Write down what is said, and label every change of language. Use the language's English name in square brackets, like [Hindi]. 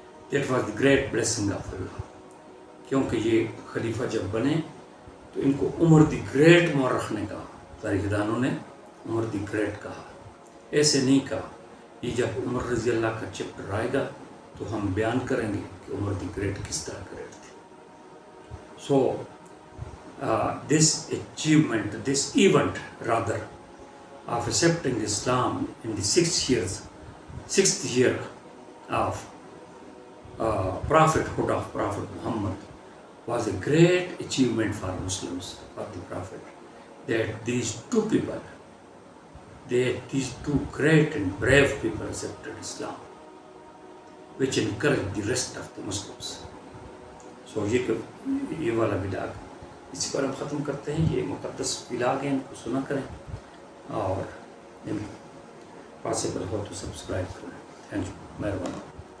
[English] That was the great blessing of Allah. [Urdu] کیونکہ یہ خلیفہ جب بنے تو ان کو عمر دی گریٹ مورخ نے کہا, تاریخ دانوں نے عمر دی گریٹ کہا. ایسے نہیں کہا. یہ جب عمر رضی اللہ کا چیپٹر آئے گا تو ہم بیان کریں گے کہ عمر دی گریٹ کس طرح گریٹ تھی. [English] So this achievement, this event rather, of accepting Islam in the sixth year of prophethood of Prophet Muhammad was a great achievement for Muslims, for the Prophet, that these two people, these two great and brave people accepted Islam, which encouraged the rest of the Muslims. So [Urdu] یہ والا بھی ڈاک اسی پر ہم ختم کرتے ہیں. یہ مقدس ولاگ ہیں، ان کو سنا کریں اور پاسبل ہو تو سبسکرائب کریں. تھینک یو، مہربانی.